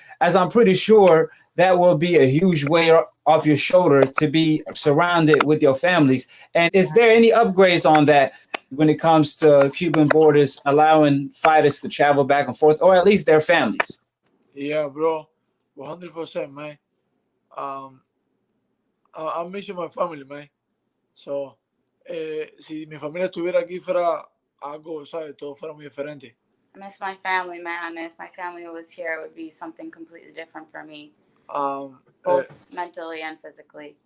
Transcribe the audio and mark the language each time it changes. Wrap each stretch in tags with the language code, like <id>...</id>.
<en>As I'm pretty sure that will be a huge weight off your shoulder to be surrounded with your families. And is there any upgrades on that when it comes to Cuban borders allowing fighters to travel back and forth, or at least their families? Yeah, bro, 100%, man. I'm missing my family, man.</en> <es>So, si mi familia estuviera aquí fuera algo, ¿sabes? Todo fuera muy diferente.</es> <en>I miss my family, man. If my family was here, it would be something completely different for me. Both mentally and physically.</en>